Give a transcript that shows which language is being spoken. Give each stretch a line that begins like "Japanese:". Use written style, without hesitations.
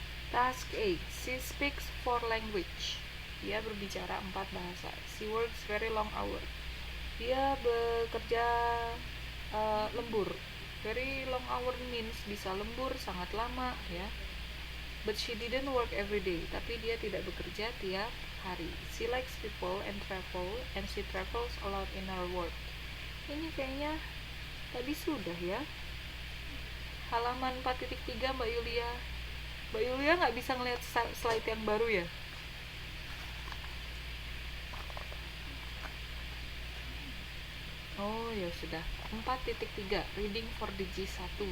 English: Task 8. She speaks 4 language. Dia berbicara 4 bahasa. She works very long hour. Dia bekerja lembur.
Indonesian: Very long hour means bisa lembur sangat lama ya.
English: But she didn't work every day.
Indonesian: Tapi dia tidak bekerja tiap hari.
English: She likes people and travel, and she travels a lot in her work.
Indonesian: Ini kayaknya tadi sudah ya. Halaman 4.3 Mbak Yulia. Mbak Yulia nggak bisa ngeliat slide yang baru ya? Oh ya sudah. 4.3 reading for the G1.